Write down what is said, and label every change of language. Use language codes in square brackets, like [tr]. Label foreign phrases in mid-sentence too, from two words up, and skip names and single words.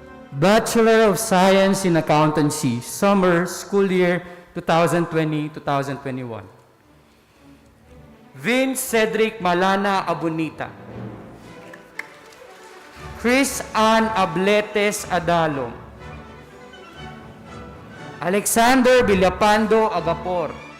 [en] Bachelor of Science in Accountancy, summer school year 2020-2021. Vince Cedric Malana Abunita. Chris Ann Abletes Adalom. Alexander Villapando Agapor.